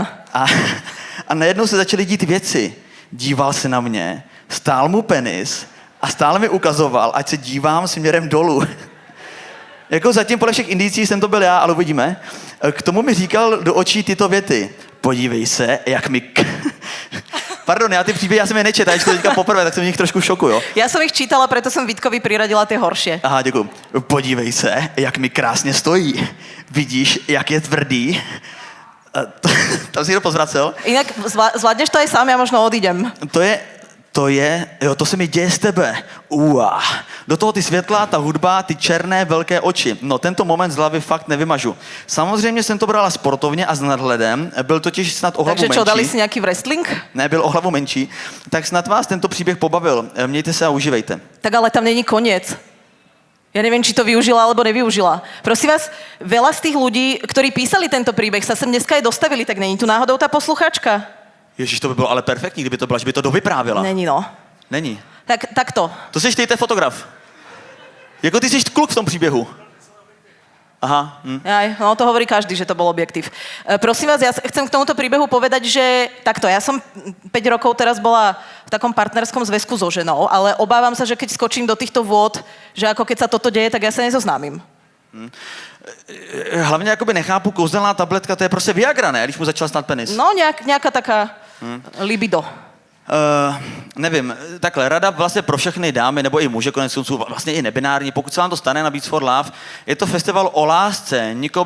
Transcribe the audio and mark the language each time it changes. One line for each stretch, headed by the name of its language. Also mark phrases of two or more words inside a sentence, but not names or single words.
Czech: A najednou se začaly dít věci. Díval se na mě, stál mu penis a stále mi ukazoval, ať se dívám směrem dolů. Jako zatím podle všech indicí jsem to byl já, ale uvidíme. K tomu mi říkal do očí tyto věty. Podívej se, jak mi... Pardon, já ty příběhy, já jsem je nečetl, já to teďka poprvé, tak jsem v nich trošku v šoku, jo.
Slovak: Ja som ich čítala, preto som Vítkovi priradila tie horšie.
Czech: Aha, děkuji. Podívej se, jak mi krásně stojí. Vidíš, jak je tvrdý? Tam si to pozvracel.
Slovak: Inak zvládneš to aj sám, ja možno odídem.
Czech: To se mi děje z tebe. Uá. Do toho ty světla, ta hudba, ty černé velké oči. No tento moment z hlavy fakt nevymažu. Samozřejmě jsem to brala sportovně a s nadhledem. Byl totiž snad o hlavu
Slovak: Takže čo,
Czech: menší.
Slovak: dali si nejaký wrestling?
Czech: Ne, byl o hlavu menší. Tak snad vás tento příběh pobavil. Mějte se a užívejte.
Slovak: Tak ale tam není koniec. Ja neviem, či to využila alebo nevyužila. Prosím vás, veľa z tých ľudí, ktorí písali tento príbeh, sa sem dneska aj dostavili, tak není tu náhodou tá posluchačka?
Czech: Ježíš, to by bylo ale perfektní, kdyby to byla, že by to dovyprávěla. Není, no. Není. Tak to. To jsi ty, to je fotograf. Jako ty jsi kluk v tom příběhu. Aha.
Slovak: Aj, no to hovorí každý, že to bol objektív. Prosím vás, ja chcem k tomuto príbehu povedať, že takto, ja som 5 rokov teraz bola v takom partnerskom zväzku so ženou, ale obávam sa, že keď skočím do týchto vôd, že ako keď sa toto deje, tak ja sa nezoznámim.
Czech: Hlavně jakoby nechápu, kouzelná tabletka, to je prostě Viagra, ne? Když mu začal snad penis.
Slovak: No, nejaká taká libido.
Czech: Nevím, takhle, rada vlastně pro všechny dámy, nebo i muže, konec konců, vlastně i nebinární, pokud se vám to stane na Beats for Love, je to festival o lásce, nikoho